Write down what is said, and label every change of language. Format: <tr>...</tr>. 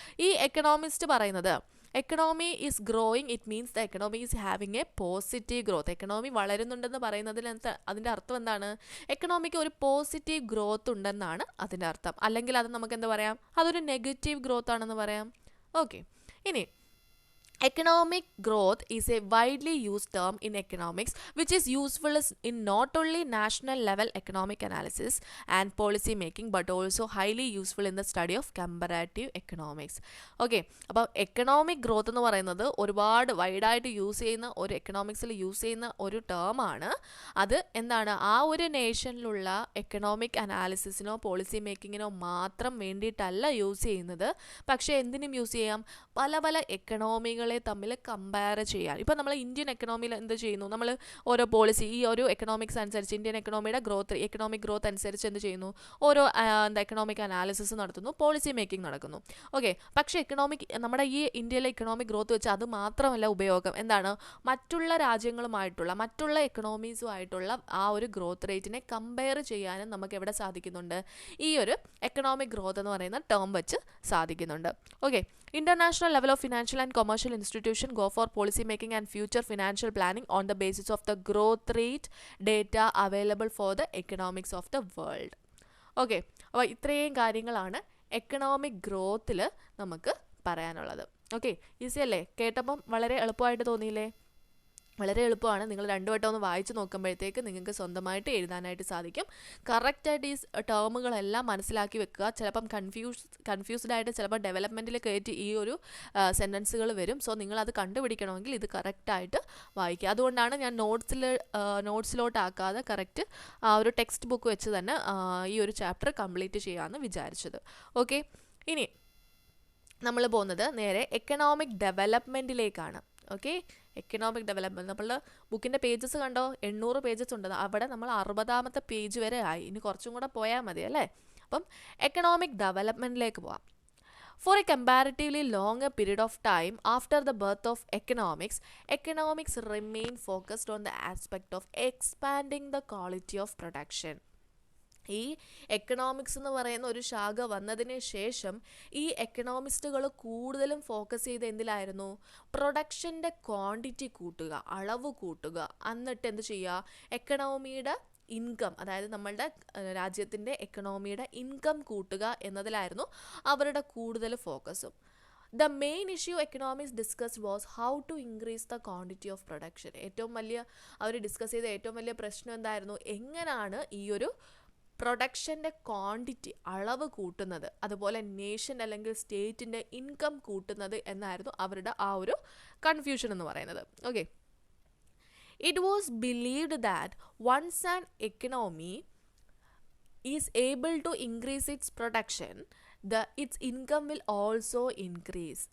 <ml>ഈ എക്കണോമിസ്റ്റ് പറയുന്നത്</ml> <en>Economy is growing, it means the economy is having a positive growth.</en> <ml>Economy വളരുന്നുണ്ടെന്ന് പറയുന്നതിന് അതിൻ്റെ അർത്ഥം എന്താണ്? എക്കണോമിക്ക് ഒരു പോസിറ്റീവ് ഗ്രോത്ത് ഉണ്ടെന്നാണ് അതിൻ്റെ അർത്ഥം. അല്ലെങ്കിൽ അത് നമുക്ക് എന്താ പറയാം, അതൊരു നെഗറ്റീവ് ഗ്രോത്ത് ആണെന്ന് പറയാം.</ml> <en>okay,</en> <ml>ഇനി</ml> <en>economic growth is a widely used term in economics which is useful in not only national level economic analysis and policy making but also highly useful in the study of comparative economics.</en> <ml>Okay, അപ്പോൾ economic growth എന്ന് പറയുന്നത് ഒരുപാട് വൈഡായിട്ട് use ചെയ്യുന്ന ഒരു എക്കണോമിക്സിൽ use ചെയ്യുന്ന ഒരു ടേമാണ്. അത് എന്താണ്, ആ ഒരു നേഷനിലുള്ള എക്കണോമിക് അനാലിസിസിനോ പോളിസി മേക്കിങ്ങിനോ മാത്രം വേണ്ടിയിട്ടല്ല യൂസ് ചെയ്യുന്നത്, പക്ഷേ എന്തിനും യൂസ് ചെയ്യാം, പല പല എക്കണോമികളെ തമ്മിൽ കമ്പയർ ചെയ്യാൻ. ഇപ്പോൾ നമ്മൾ ഇന്ത്യൻ എക്കണോമിയിൽ എന്ത് ചെയ്യുന്നു, നമ്മൾ ഓരോ പോളിസി ഈ ഒരു എക്കണോമിക്സ് അനുസരിച്ച് ഇന്ത്യൻ എക്കണോമിയുടെ എക്കണോമിക് ഗ്രോത്ത് അനുസരിച്ച് എന്ത് ചെയ്യുന്നു, ഓരോ എക്കണോമിക് അനാലിസിസ് നടത്തുന്നു, പോളിസി മേക്കിംഗ് നടക്കുന്നു. ഓക്കെ, പക്ഷേ നമ്മുടെ ഈ ഇന്ത്യയിലെ എക്കണോമിക് ഗ്രോത്ത് വെച്ച് അത് മാത്രമല്ല ഉപയോഗം. എന്താണ്, മറ്റുള്ള രാജ്യങ്ങളുമായിട്ടുള്ള മറ്റുള്ള എക്കണോമീസുമായിട്ടുള്ള ആ ഒരു ഗ്രോത്ത് റേറ്റിനെ കമ്പയർ ചെയ്യാനും നമുക്ക് എവിടെ സാധിക്കുന്നുണ്ട്, ഈ ഒരു എക്കണോമിക് ഗ്രോത്ത് എന്ന് പറയുന്ന ടേം വെച്ച് സാധിക്കുന്നുണ്ട്.</ml> <en>Okay, international level of financial and commercial institution go for policy making and future financial planning on the basis of the growth rate data available for the economics of the world.</en> <ml>Okay, അപ്പോൾ ഇത്രയും കാര്യങ്ങളാണ് economic ഗ്രോത്തിൽ നമുക്ക് പറയാനുള്ളത്. Okay, easy അല്ലേ? കേട്ടപ്പം വളരെ എളുപ്പമായിട്ട് തോന്നിയില്ലേ? വളരെ എളുപ്പമാണ്. നിങ്ങൾ രണ്ടു വട്ടം ഒന്ന് വായിച്ച് നോക്കുമ്പോഴത്തേക്ക് നിങ്ങൾക്ക് സ്വന്തമായിട്ട് എഴുതാനായിട്ട് സാധിക്കും. കറക്റ്റായിട്ട് ഈ ടേമുകളെല്ലാം മനസ്സിലാക്കി വെക്കുക. ചിലപ്പം കൺഫ്യൂസ്ഡ് ആയിട്ട് ചിലപ്പോൾ ഡെവലപ്മെൻറ്റിൽ കയറ്റി ഈ ഒരു സെൻറ്റൻസുകൾ വരും. സോ നിങ്ങളത് കണ്ടുപിടിക്കണമെങ്കിൽ ഇത് കറക്റ്റായിട്ട് വായിക്കുക. അതുകൊണ്ടാണ് ഞാൻ നോട്ട്സിലോട്ടാക്കാതെ കറക്റ്റ് ഒരു ടെക്സ്റ്റ് ബുക്ക് വെച്ച് തന്നെ ഈ ഒരു ചാപ്റ്റർ കംപ്ലീറ്റ് ചെയ്യാമെന്ന് വിചാരിച്ചത്. ഓക്കെ, ഇനി നമ്മൾ പോകുന്നത് നേരെ എക്കണോമിക് ഡെവലപ്മെൻറ്റിലേക്കാണ്. ഓക്കെ, എക്കണോമിക് ഡെവലപ്മെൻറ്റ് നമ്മളുടെ ബുക്കിൻ്റെ പേജസ് കണ്ടോ, 800 പേജസ് ഉണ്ട്. അവിടെ നമ്മൾ 60ാമത്തെ പേജ് വരെ ആയി, ഇനി കുറച്ചും കൂടെ പോയാൽ മതി അല്ലേ. അപ്പം എക്കണോമിക് ഡെവലപ്മെൻറ്റിലേക്ക് പോവാം.</ml> <en>For a comparatively longer period of time after the birth of economics remain focused on the aspect of expanding the quality of production.</en> <ml>ഈ എക്കണോമിക്സ് എന്ന് പറയുന്ന ഒരു ശാഖ വന്നതിന് ശേഷം ഈ എക്കണോമിസ്റ്റുകൾ കൂടുതലും ഫോക്കസ് ചെയ്ത് എന്തിലായിരുന്നു, പ്രൊഡക്ഷൻ്റെ ക്വാണ്ടിറ്റി കൂട്ടുക, അളവ് കൂട്ടുക, എന്നിട്ട് എന്ത് ചെയ്യുക, എക്കണോമിയുടെ ഇൻകം, അതായത് നമ്മളുടെ രാജ്യത്തിൻ്റെ എക്കണോമിയുടെ ഇൻകം കൂട്ടുക എന്നതിലായിരുന്നു അവരുടെ കൂടുതൽ ഫോക്കസും.</ml> <en>The main issue economists discussed was how to increase the quantity of production.</en> <ml>ഏറ്റവും വലിയ അവർ ഡിസ്കസ് ചെയ്ത ഏറ്റവും വലിയ പ്രശ്നം എന്തായിരുന്നു, എങ്ങനെയാണ് ഈ ഒരു പ്രൊഡക്ഷൻ്റെ ക്വാണ്ടിറ്റി അളവ് കൂട്ടുന്നത്, അതുപോലെ നേഷൻ അല്ലെങ്കിൽ സ്റ്റേറ്റിൻ്റെ ഇൻകം കൂട്ടുന്നത് എന്നായിരുന്നു അവരുടെ ആ ഒരു കൺഫ്യൂഷൻ എന്ന് പറയുന്നത്.</ml> <en>Okay, it was believed that once an economy is able to increase its production its income will also increase.</en>